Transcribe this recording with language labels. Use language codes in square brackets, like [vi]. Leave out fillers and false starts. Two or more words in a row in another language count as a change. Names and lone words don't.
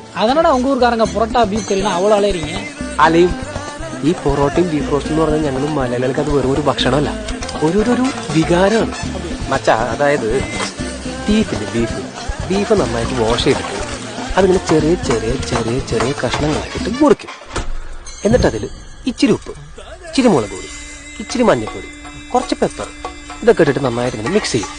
[ta] அதனால உங்க ஊருக்காரங்க புரோட்டா பீஃப் கறினா அவ்வளோ அலையறீங்க. [ml] അലയും ഈ പൊറോട്ടയും ബീഫ് റോസ്റ്റ് എന്ന് പറഞ്ഞാൽ ഞങ്ങൾ മലയാളികൾക്ക് അത് വെറും ഒരു ഭക്ഷണമല്ല, ഒരു വികാരമാണ് മച്ചാ. അതായത് ബീഫ് നന്നായിട്ട് വാഷ് ചെയ്തിട്ട് അതിങ്ങനെ ചെറിയ ചെറിയ ചെറിയ ചെറിയ കഷ്ണങ്ങളാക്കിയിട്ട് മുറിക്കും. എന്നിട്ട് അതിൽ ഇച്ചിരി ഉപ്പ്, ഇച്ചിരി മുളക് പൊടി, ഇച്ചിരി മഞ്ഞൾപ്പൊടി, കുറച്ച് പെപ്പർ ഇതൊക്കെ ഇട്ടിട്ട് നന്നായിട്ട് ഇങ്ങനെ മിക്സ് ചെയ്യും.